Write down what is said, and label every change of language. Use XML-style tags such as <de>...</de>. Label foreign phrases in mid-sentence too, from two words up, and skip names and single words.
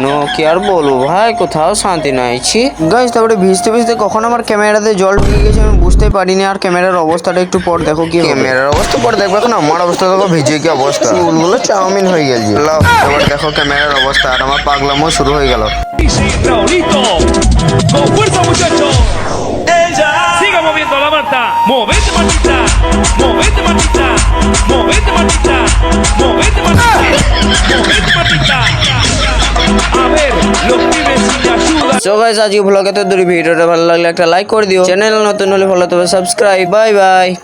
<bn>কি আর বলবো ভাই, কোথাও শান্তি নাইছি গাইস। তারপরে ভিজতে ভিজতে কখন আমার ক্যামেরাতে জল ঢুকে গেছে আমি বুঝতেই পারিনি। আর ক্যামেরার অবস্থাটা একটু পর দেখো কি ক্যামেরার অবস্থা পর দেখো, এখন আমার অবস্থা দেখো ভিজে কি অবস্থা, চুলগুলো চাউমিন হয়ে গেছে। এবার দেখো ক্যামেরার অবস্থা আর আমার পাগলামও শুরু হয়ে গেল।</bn> <es>Raulito, con fuerza muchachos. Siga moviendo la manta, movete Martita, movete Martita, movete Martita, movete Martita, movete Martita. A ver, los pibes sin ayuda.</es> <en>so guys</en> <bn>আজকে ব্লগে তো দূরে, ভিডিওটা ভালো লাগলে একটা লাইক করে দিও, চ্যানেল নতুন হলে ফলো তবে সাবস্ক্রাইব।</bn> <en>bye bye.</en>